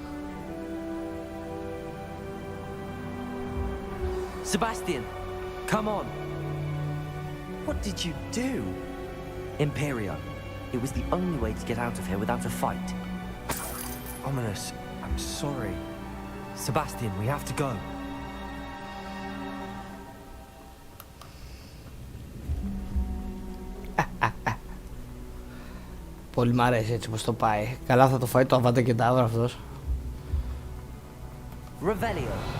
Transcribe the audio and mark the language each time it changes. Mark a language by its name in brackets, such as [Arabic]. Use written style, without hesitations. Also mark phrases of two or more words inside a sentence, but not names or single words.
[English] Sebastian, come on. What did you do? Imperio. It was the only way to get out of here without a fight. Ominous, I'm sorry. Sebastian, we have to go. [Greek] Πολύ μ' αρέσει έτσι πως το πάει. Καλά θα το φάει το Avada Kedavra αυτός. Revelio.